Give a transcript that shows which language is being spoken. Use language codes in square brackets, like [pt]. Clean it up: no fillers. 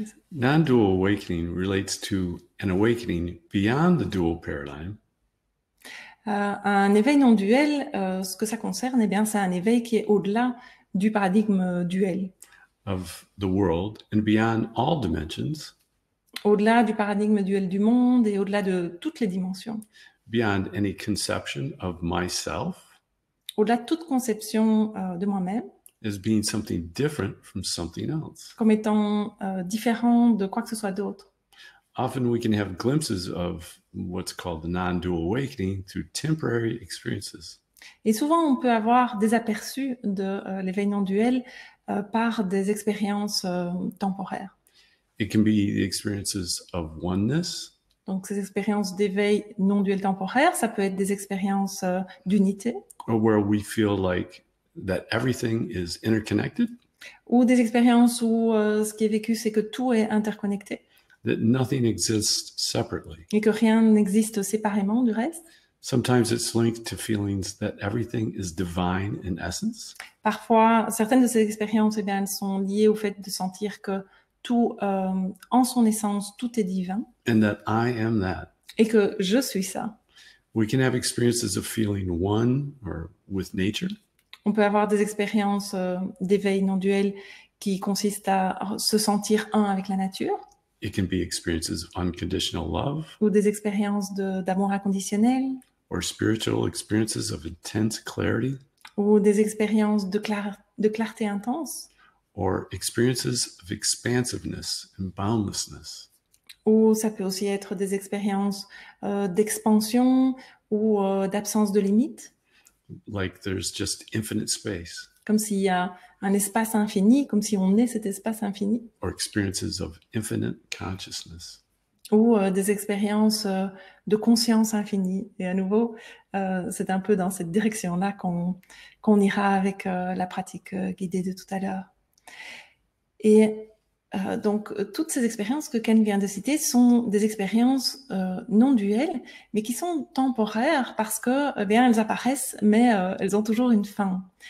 [en] Non-dual awakening relates to an awakening beyond the dual paradigm. [fr] Un éveil non duel, ce que ça concerne, eh bien, c'est un éveil qui est au-delà du paradigme duel. [en] Of the world and beyond all dimensions. [fr] Au-delà du paradigme duel du monde et au-delà de toutes les dimensions. [en] Beyond any conception of myself. [fr] Au-delà de toute conception de moi-même. [en] As being something different from something else. [fr] Comme étant différent de quoi que ce soit d'autre. [en] Often we can have glimpses of what's called the non-dual awakening through temporary experiences. [fr] Et souvent, on peut avoir des aperçus de l'éveil non duel par des expériences temporaires. [en] It can be the experiences of oneness. [fr] Donc, ces expériences d'éveil non duel temporaire, ça peut être des expériences d'unité. [en] Or where we feel like that everything is interconnected. [fr] Ou des expériences où ce qui est vécu, c'est que tout est interconnecté. [en] That nothing exists separately. [fr] Et que rien n'existe séparément du reste. [en] Sometimes it's linked to feelings that everything is divine in essence. [fr] Parfois, certaines de ces expériences, eh bien, elles sont liées au fait de sentir que tout, en son essence, tout est divin. [en] And that I am that. [fr] Et que je suis ça. [en] We can have experiences of feeling one or with nature. [fr] On peut avoir des expériences d'éveil non duel qui consistent à se sentir un avec la nature. [en] It can be experiences of unconditional love. [fr] Ou des expériences d'amour inconditionnel. [en] Or spiritual experiences of intense clarity. [fr] Ou des expériences de clarté intense. [en] Or experiences of expansiveness and boundlessness. [fr] Ou ça peut aussi être des expériences d'expansion ou d'absence de limite. [en] Like there's just infinite space. [fr] Comme s'il y a un espace infini, comme si on est cet espace infini. [en] Or experiences of infinite consciousness. [fr] Ou des expériences de conscience infinie. Et à nouveau, c'est un peu dans cette direction-là qu'on ira avec la pratique guidée de tout à l'heure. Et donc, toutes ces expériences que Ken vient de citer sont des expériences non duelles, mais qui sont temporaires parce que, bien, elles apparaissent, mais elles ont toujours une fin.